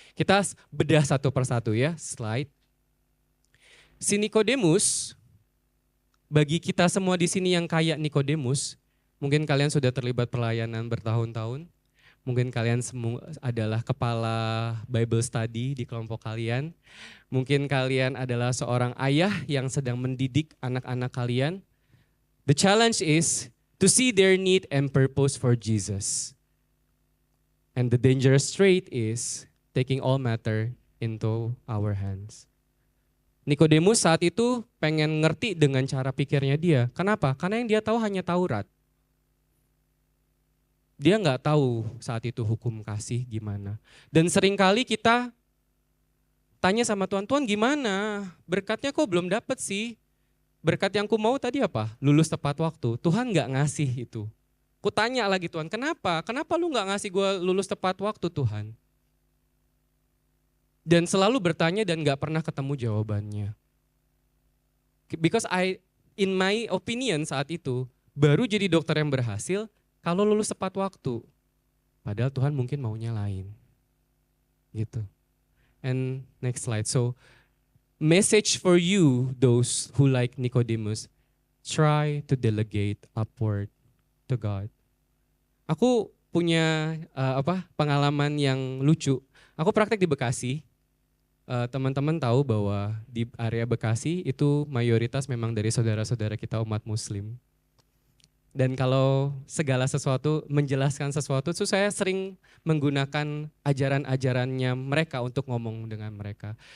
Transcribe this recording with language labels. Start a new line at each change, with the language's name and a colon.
Indonesian: Kita bedah satu persatu ya, slide. Si Nikodemus, bagi kita semua di sini yang kayak Nikodemus, mungkin kalian sudah terlibat pelayanan bertahun-tahun. Mungkin kalian semua adalah kepala Bible study di kelompok kalian. Mungkin kalian adalah seorang ayah yang sedang mendidik anak-anak kalian.
English: The challenge is to see their need and purpose for Jesus. And the dangerous trait is taking all matter into our hands.
Indonesian: Nikodemus saat itu pengen ngerti dengan cara pikirnya dia. Kenapa? Karena yang dia tahu hanya Taurat. Dia nggak tahu saat itu hukum kasih gimana. Dan seringkali kita tanya sama Tuhan, "Tuhan gimana? Berkatnya kok belum dapet sih? Berkat yang ku mau tadi apa? Lulus tepat waktu." Tuhan nggak ngasih itu. Ku tanya lagi Tuhan, kenapa? Kenapa lu nggak ngasih gue lulus tepat waktu Tuhan? Dan selalu bertanya dan nggak pernah ketemu jawabannya.
English: Because in my opinion
Indonesian: saat itu, baru jadi dokter yang berhasil kalau lulus tepat waktu. Padahal Tuhan mungkin maunya lain. Gitu.
English: And next slide. So, message for you, those who like Nicodemus, try to delegate upward to God.
Indonesian: Aku punya pengalaman yang lucu. Aku praktek di Bekasi. Teman-teman tahu bahwa di area Bekasi itu mayoritas memang dari saudara-saudara kita umat Muslim. Dan kalau segala sesuatu, menjelaskan sesuatu, itu saya sering menggunakan ajaran-ajarannya mereka untuk ngomong dengan mereka.